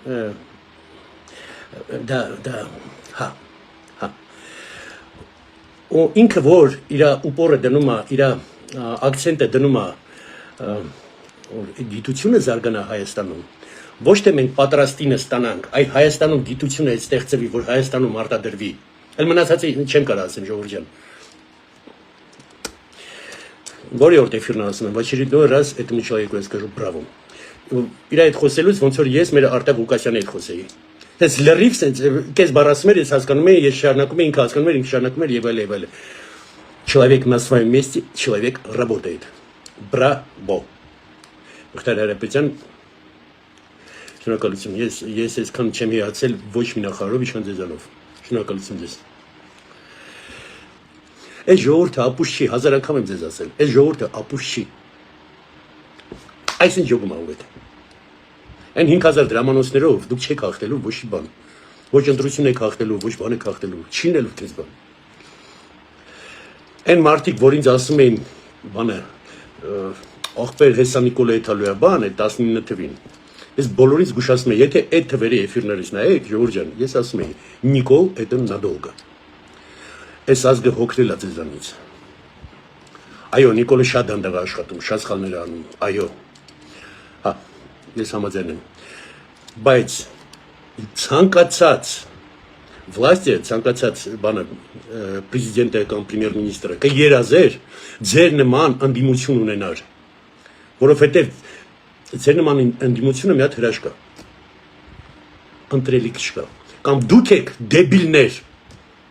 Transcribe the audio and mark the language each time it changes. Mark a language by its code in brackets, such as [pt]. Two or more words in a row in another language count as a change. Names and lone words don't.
[hy] հա ու ինքը որ իր ուպորը դնում է, իր ակցենտը դնում է գիտությունը զարգանա Հայաստանում, ոչ թե մենք պատրաստինը ստանանք, այլ Հայաստանում գիտությունը ստեղծվի, որ Հայաստանում արտադրվի։ Էլ մնացածը չեմ կարող ասեմ, ժողովուրդ ջան։ Որի օրտ էֆիրն ասում եմ, [ru] в очередной раз этому человеку я скажу браво։ [hy] Իր այդ խոսելուց ոնց որ ես մեր Արտակ Ղուկասյանի հետ խոսեի։ Ես լրիվ սենց կես բառ ասում եմ, ես հասկանում եմ, ես շարունակում եմ, ինքը հասկանում էր, ինքը շարունակում էր եւ այլ։ [ru] Человек на своем месте, человек работает. [hy] Браво։ Մխիթար Հարապետյան, շնորհակալություն։ Ես այսքան չեմ հիացել ոչ մի նախարարով, ինչքան ձեզանով։ Շնորհակալություն ձեզ։ Այս ժողովուրդը ապուշ չի, հազար անգամ եմ ձեզ ասել։ Այս ժողովուրդը ապուշ չի։ Այսինչ ջոգում աղվետ։ Այն 5000 դրամանոցներով դուք չեք հաղթելու ոչ մի բան։ Ոչ ընտրություն եք հաղթելու, ոչ բան եք հաղթելու, չինելու դες բան։ Այն մարդիկ, որ ինձ ասում էին, բանը, աղբեր հեսա Նիկոլայի Թալոյա բան է 19 թվին։ Ես բոլորից զգուշացնում եմ, եթե այդ թվերի էֆիրներից նայեք, ժողովուրդ ջան, ես ասում եմ, Նիկոլ [ru] это надолго։ [hy] Այս ազգը հոգնել է ձեզանից։ Այո, Նիկոլը շատ դանդաղ աշխատում, շատ սխալներ անում, այո։ Հա, ես համաձայն եմ։ Բայց ցանկացած власти, ցանկացած բանը պրեզիդենտը կամ պրեմիեր-մինիստրը կերազեր ձեր նման ընդդիմություն ունենար, որովհետև ձեր նման ընդդիմությունը մի հատ հրաշք կա, ընտրելիք չկա, կամ դուք եք դեբիլներ,